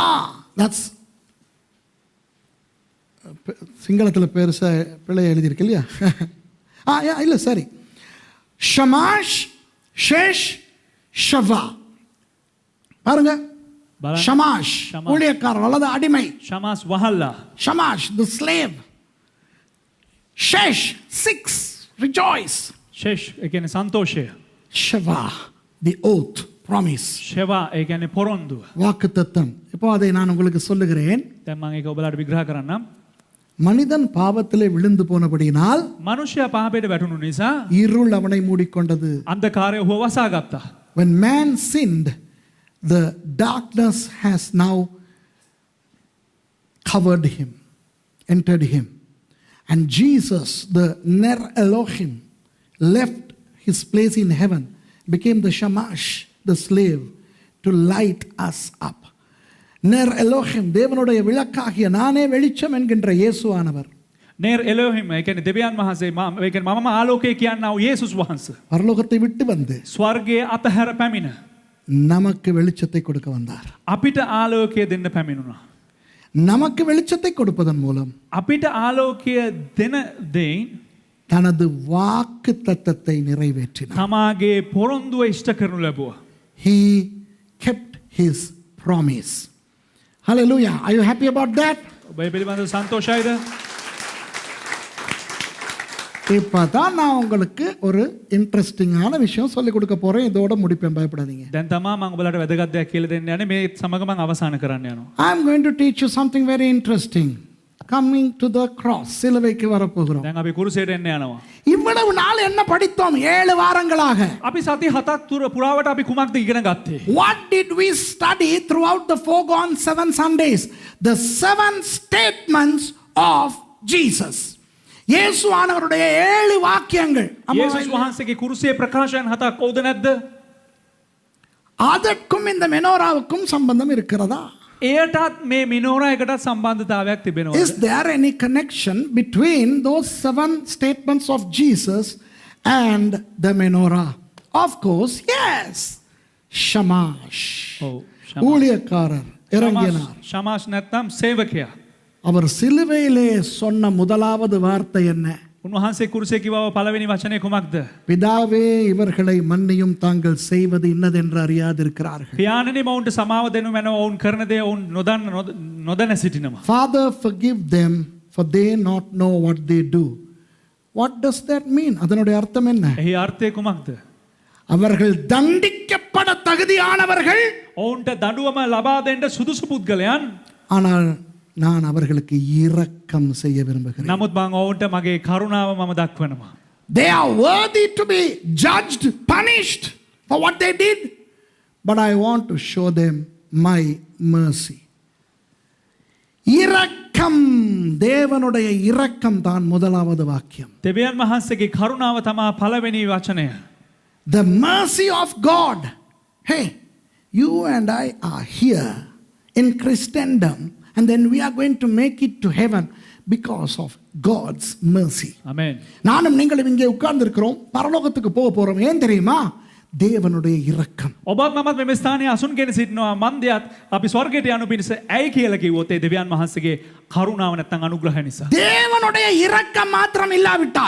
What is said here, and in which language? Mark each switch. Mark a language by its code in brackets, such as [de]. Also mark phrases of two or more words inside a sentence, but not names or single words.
[ta] That's சிங்களத்தில் பெருசா பிள்ளை எழுதியிருக்கு இல்லையா? இல்ல சரி. ஷமாஷ் ஷேஷ் ஷவா. பாருங்க. ஷமாஷ் ஊழியக்காரர் அல்லது அடிமை. ஷமாஸ் வஹல்லா. [en] ஷமாஷ் the slave. ஷேஷ் 6 rejoice. [si] ෂෙෂ් ඒ කියන්නේ සන්තෝෂය. [en] ஷவா the oath promise. [si] ෂෙවා ඒ කියන්නේ පොරොන්දුව. [ta] வாக்குத்தத்தம். இப்போ அதை நான் உங்களுக்கு சொல்லுகிறேன். [si] දැන් මම ඒක ඔබලාට විග්‍රහ කරන්නම්. [ta] மனிதன் பாவத்திலே விழுந்து போனபடியினால் [si] මනුෂ්‍යයා පාපයට වැටුණු නිසා [ta] இருள் அவனை மூடிக்கொண்டது. [si] අන්ධකාරය ඔහුව වසා ගත්තා. [en] When man sinned, the darkness has now covered him, entered him. And Jesus, the Ner Elohim, left his place in heaven, became the Shamash, the slave, to light us up. Ner Elohim, [ta] தேவனுடைய விளக்காகிய நானே வெளிச்சம் என்கின்ற இயேசுவானவர். [si] ner Elohim ඒ කියන්නේ දෙවියන් වහන්සේ ඒ කියන්නේ මමම ආලෝකය කියනවා යේසුස් වහන්සේ. [ta] பரலோகத்தை விட்டு வந்து [si] ස්වර්ගයේ අතහැර පැමිණ [ta] நமக்கு வெளிச்சத்தை கொடுக்க வந்தார். [si] අපිට ආලෝකය දෙන්න පැමිණුණා. [ta] நமக்கு வெளிச்சத்தை கொடுப்பதன் மூலம் [si] අපිට ආලෝකය දෙන දෙයින් [ta] தனது வாக்கு தத்தத்தை நிறைவேற்றினார். [si] තමාගේ පොරොන්දුව ඉෂ්ට කරනු ලැබුවා. [en] He kept his promise. Hallelujah. Are you happy about that? [si] ඔබ ඒ පිළිබඳව සන්තෝෂයිද? [ta] இப்பதான் நான் உங்களுக்கு ஒரு இன்ட்ரெஸ்டிங்கான விஷயம் சொல்லிக் கொடுக்க போறேன். இதோட முடிப்பேன், பயப்படாதீங்க. [si] දැන් තමා මම ඔබලාට වැදගත් දෙයක් කියලා දෙන්න යන්නේ. මේ සමග මම අවසන් කරන්න යනවා. [en] I am going to teach you something very interesting. Coming to the cross. [ta] சிலுவைக்கு வர போகிறோம். [si] දැන් අපි කුරුසයට එන්න යනවා. [ta] இவ்வளவு நாள் என்ன படித்தோம்? 7 வாரங்களாக. [si] අපි සති 7ක් තුර පුරාවට අපි කුමක්ද ඉගෙන ගත්තේ? [en] What did we study throughout the foregone 7 Sundays? The 7 statements of Jesus. [ta] இயேசுவானவருடைய 7 வாக்கியங்கள். [si] යේසුස් වහන්සේගේ කුරුසයේ ප්‍රකාශයන් 7ක් කවුද නැද්ද? [ta] அதற்கும் இந்த மெனோராவுக்கும் சம்பந்தம் இருக்கிறதா? [si] එයටත් මේ මිනෝරා එකටත් සම්බන්ධතාවයක් තිබෙනවා. [en] Is there any connection between those 7 statements of Jesus and the menorah? Of course, yes. Shamash. [si] ඔව්. [ta] ஊழியக்காரர் இறங்கினார். [si] ஷமாஷ் නැත්නම් සේවකයා. [ta] அவர் சிலுவையிலே சொன்ன முதலாவது வார்த்தை என்ன? [si] උන්වහන්සේ කුරුසයේ කිව්ව පළවෙනි වචනේ කුමක්ද? [ta] பிதாவே இவர்களை மன்னியும், தாங்கள் செய்வது இன்னதென்று அறியாதிருக்கிறார்கள். [si] පියාණනි මවුන්ට සමාව දෙනු මැනව ඔවුන් කරන දේ ඔවුන් නොදැන සිටිනවා. [en] Father, forgive them, for they not know what they do. What does that mean? [ta] அதனுடைய அர்த்தம் என்ன? [si] එහි අර්ථය කුමක්ද? [ta] அவர்கள் தண்டிக்கப்பட தகுதியானவர்கள், [si] ඔවුන්ට දඬුවම ලබා දෙන්න සුදුසු පුද්ගලයන්. [ta] ஆனால் நான் அவர்களுக்கு இரக்கம் செய்ய விரும்புகிறேன். [si] නමුත් මම ඔවුන්ට මගේ කරුණාව මම දක්වනවා. [en] They are worthy to be judged, punished for what they did, but I want to show them my mercy. [ta] இரக்கம், தேவனுடைய இரக்கம் தான் முதலாவது வாக்கியம். [si] දෙවියන් වහන්සේගේ කරුණාව තමයි පළවෙනි වචනය. [en] The mercy of God. Hey, you and I are here in Christendom, and then we are going to make it to heaven because of God's mercy. Amen. [ta] நானும் நீங்களும் இங்கே உட்கார்ந்து இருக்கிறோம், பரலோகத்துக்கு போக போறோம். ஏன் தெரியுமா? தேவனுடைய இரக்கம். [si] ඔබත් මමත් මේ ස්ථානයේ අසුන්ගෙන සිටිනවා. මන්දයත් අපි ස්වර්ගයට යනු පිණිස ඇයි කියලා කිව්වොත් ඒ දෙවියන් වහන්සේගේ කරුණාව නැත්නම් අනුග්‍රහය නිසා. [ta] தேவனுடைய இரக்கம் மாத்திரம் இல்லாவிட்டால்,